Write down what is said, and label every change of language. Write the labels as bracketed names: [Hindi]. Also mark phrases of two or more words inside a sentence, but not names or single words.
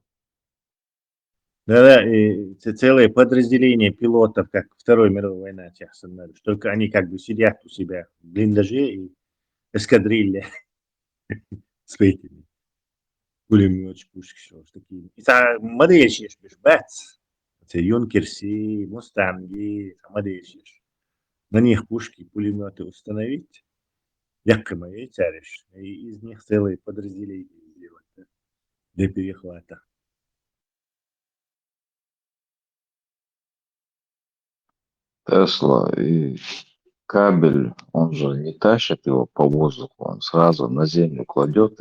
[Russian] Да, и целое подразделение пилотов, как Второй мировой войны, только они как бы сидят у себя в блиндаже и эскадрилья с этими пулеметчики, пушки, что такие. И модельщик, бац, юнкерси, мустанги, модельщик. На них пушки, пулеметы установить, якобы и царишь, и из них целые подразделения сделать, да, для перехвата. Тесла и кабель, он же не тащит его по воздуху, он сразу на землю кладет.